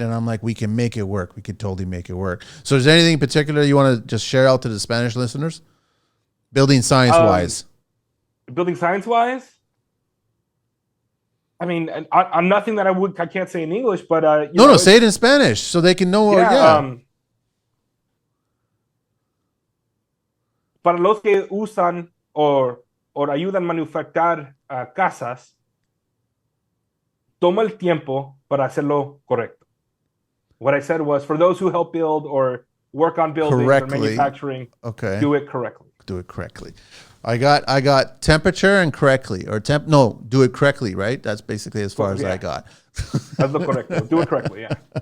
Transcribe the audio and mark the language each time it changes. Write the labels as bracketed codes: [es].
[en] And I'm like, we can make it work. We could totally make it work. So is there anything in particular you want to just share out to the Spanish listeners? Building science-wise. Building science-wise? I mean, I'm nothing that I can't say in English, but no, say it in Spanish so they can know. [es] Para los que usan o ayudan a manufacturar casas, toma el tiempo para hacerlo correcto. [en] What I said was, for those who help build or work on buildings or manufacturing, do it correctly. Do it correctly. I got temperature and correctly, or do it correctly, right? That's basically as far as I got. That's the correcto. Do it correctly, yeah.